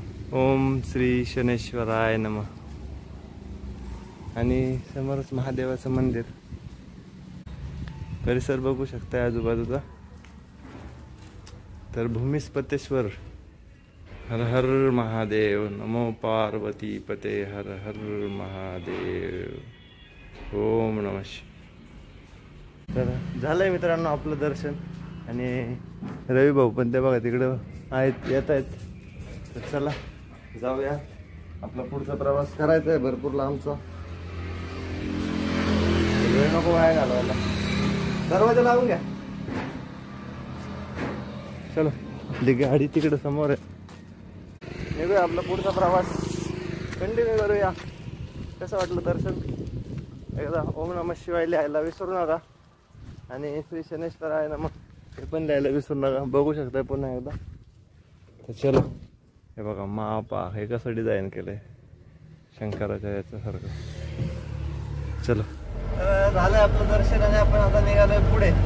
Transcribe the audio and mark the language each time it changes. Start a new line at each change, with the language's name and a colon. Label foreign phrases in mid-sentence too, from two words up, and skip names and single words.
Sanskrit: ओम श्री शनेश्वराय नमः.
Marathi: आणि समोरच महादेवाचं मंदिर. परिसर बघू शकता आजूबाजूचा.
Sanskrit: तर भूमिस्पतेश्वर हर हर महादेव नमो पार्वती पते हर हर महादेव. ओम नमः शिवाय.
Marathi: तर झालंय मित्रांनो आपलं दर्शन. आणि रवी भाऊ पण ते बघा तिकडं आहेत, येत आहेत. तर चला जाऊया. आपला पुढचा प्रवास करायचा आहे भरपूर लांबचा. वेळ नको वाया घालवायला. दरवाजा लावून घ्या. चलो आपली गाडी तिकडे समोर आहे. निघूया आपला पुढचा प्रवास कंटिन्यू करूया.
Sanskrit: कसं वाटलं दर्शन? एकदा ओम नमः शिवाय लिहायला विसरू नका. आणि श्री शनेश्वराय नमः हे पण लिहायला विसरू नका.
Marathi: बघू शकता पुन्हा एकदा. तर चलो हे बघा महापा हे कसं डिझाईन केलंय शंकराच्या याच्यासारखं. चलो झालंय आपलं दर्शन आणि आपण आता निघालोय पुढे.